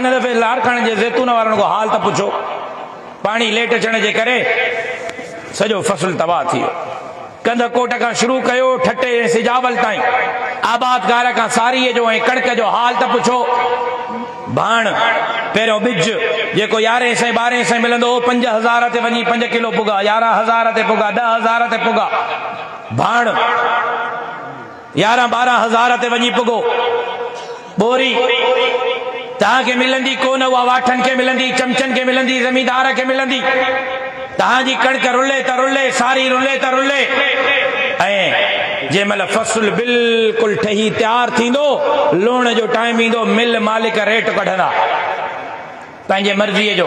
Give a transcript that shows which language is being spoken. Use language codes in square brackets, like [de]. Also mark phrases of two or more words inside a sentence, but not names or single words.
[sd] हिन दफ़े लारकाणे जे ज़ैतून वारनि को हाल त पुछो। पानी लेट अचण जे करे सॼो फसल तबाह थी वियो। कंध कोट खां शुरू कयो ठटे सिजावल ताईं, आबादगार खां सारीअ जो ऐं कणक जो हाल त पुछो। भाण पहिरियों ॿिज जेको 1100 1200 मिलंदो हो, 5000 ते वञी 5 किलो पुगा, 11000 ते पुगा, 10000 ते पुगा। भाण 11-12 ते वञी पुगो। बोरी तव्हांखे मिलंदी कोन, उहा वाठनि खे मिलंदी, चमचनि खे मिलंदी, ज़मींदार खे मिलंदी। तव्हांजी कणक रुले त रुले, सारी रुले त रुले। ऐं जंहिं महिल फसल बिल्कुलु ठही तयारु थींदो, लूण जो टाइम ईंदो, मिल मालिक रेट कढंदा पंहिंजे मर्ज़ीअ जो।